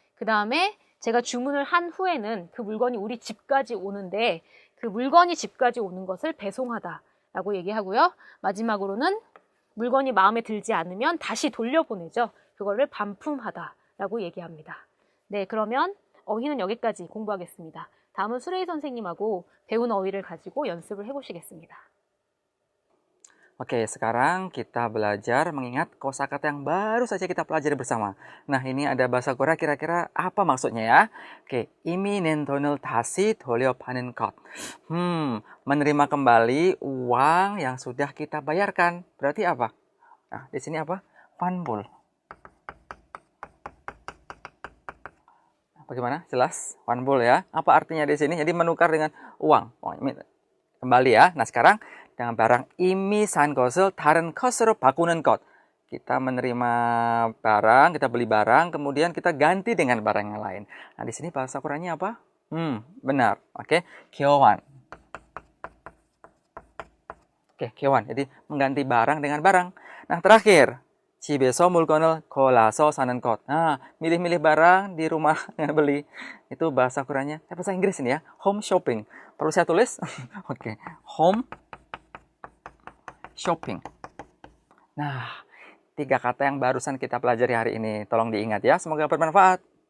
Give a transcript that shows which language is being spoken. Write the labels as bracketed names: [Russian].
[Korean] 그 다음에 제가 주문을 한 후에는 그 물건이 우리 집까지 오는데 그 물건이 집까지 오는 것을 배송하다라고 얘기하고요. 마지막으로는 물건이 마음에 들지 않으면 다시 돌려보내죠. 그거를 반품하다라고 얘기합니다. 네, 그러면 어휘는 여기까지 공부하겠습니다. 다음은 수레이 선생님하고 배운 어휘를 가지고 연습을 해보시겠습니다. [Indonesian] Oke, sekarang kita belajar mengingat kosakata yang baru saja kita pelajari bersama. Nah, ini ada bahasa Korea kira-kira apa maksudnya ya? [Korean] Oke, 이미 낸 돈을 다시 돌려받는 것. [Indonesian] menerima kembali uang yang sudah kita bayarkan. Berarti apa? Nah, di sini apa? 환불. Bagaimana? Jelas? 환불 ya. Apa artinya di sini? Jadi menukar dengan uang. Kembali ya. Nah, sekarang dengan barang [Korean] 이미 산 것을 다른 것으로 바꾸는 것. [Indonesian] Kita menerima barang, kita beli barang, kemudian kita ganti dengan barang yang lain. Nah, di sini bahasa Koreanya apa? Benar. Oke, 교환. Oke, 교환. Jadi mengganti barang dengan barang. [Korean] Nah, terakhir, 집에서 물건을 골라서 사는 것. [Indonesian] Nah, milih-milih barang di rumah yang beli. Itu bahasa Koreanya. Bahasa Inggris ini ya. Home shopping. Perlu saya tulis? Oke, home shopping. Nah, 3 kata yang barusan kita pelajari hari ini. Tolong diingat ya. Semoga bermanfaat.